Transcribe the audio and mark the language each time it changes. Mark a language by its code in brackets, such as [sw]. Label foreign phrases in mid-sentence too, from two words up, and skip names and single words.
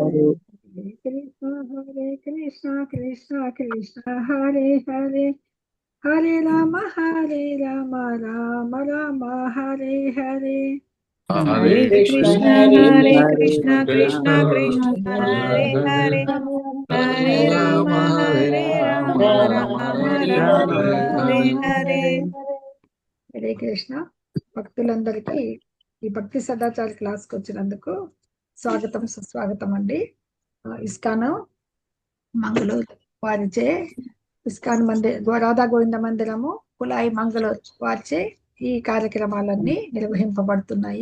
[sa] हरे कृष्ण कृष्ण कृष्ण हरे हरे हरे राम राम राम हरे हरे हरे कृष्ण कृष्ण कृष्ण हरे हरे हरे राम राम हरे हरे हरे कृष्ण. [te] భక్తులందరికీ ఈ భక్తి సదాచార క్లాస్కి వచ్చినందుకు స్వాగతం సుస్వాగతం అండి. ఇస్కాన్ మంగళూరు వారిచే ఇస్కాన్ రాధా గోవింద మందిరము కులాయి మంగళూరు వారిచే ఈ కార్యక్రమాలన్నీ నిర్వహింపబడుతున్నాయి.